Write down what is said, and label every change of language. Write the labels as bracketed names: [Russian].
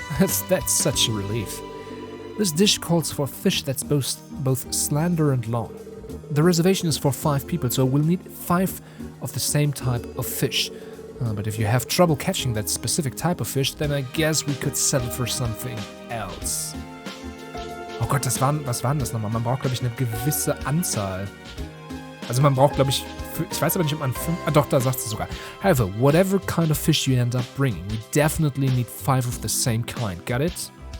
[English] That's such a relief. This dish calls for fish that's both slender and long. The reservation is for 5 people, so we'll need 5 of the same type of fish. But if you have trouble catching that specific type of fish, then I guess we could settle for something else. [German] Oh Gott, was war denn das nochmal? Man braucht, glaube ich, eine gewisse Anzahl. Also man braucht, glaube ich, ich weiß aber nicht, ob man 5... Ah doch, da sagt sie sogar. [English] However, whatever kind of fish you end up bringing, we definitely need 5 of the same kind. Got it?